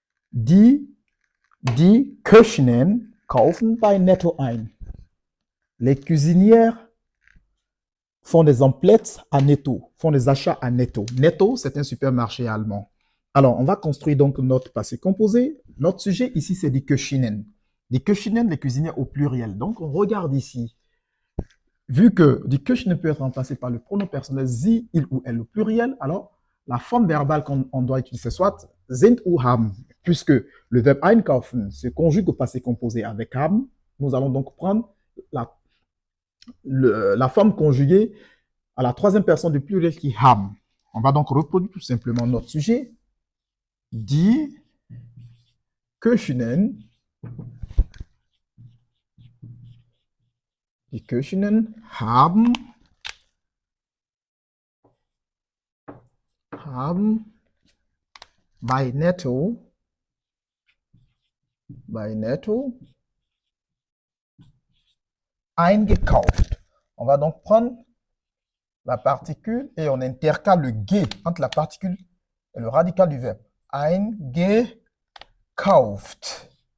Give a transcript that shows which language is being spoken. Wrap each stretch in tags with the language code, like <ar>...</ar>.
<de>Die Köchinnen kaufen bei Netto ein.</de> <fr>Les cuisinières font des emplettes à Netto, font des achats à Netto. Netto, c'est un supermarché allemand. Alors, on va construire donc notre passé composé. Notre sujet ici, c'est</fr> <de>die Köchinnen. Die Köchinnen,</de> <fr>les cuisinières au pluriel. Donc, on regarde ici. Vu que</fr> <de>die Köchinnen</de> <fr>peut être remplacé par le pronom personnel sie, il ou elle au pluriel, alors la forme verbale qu'on doit utiliser soit sind ou haben. Puisque le verbe einkaufen se conjugue au passé composé avec haben, nous allons donc prendre la forme conjuguée à la troisième personne du pluriel qui est haben. On va donc reproduire tout simplement notre sujet.</fr> <de>Die Köchinnen haben bei Netto eingekauft.</de> <fr>On va donc prendre la particule et on intercale le ge entre la particule et le radical du verbe.</fr> <de>Eingekauft.</de>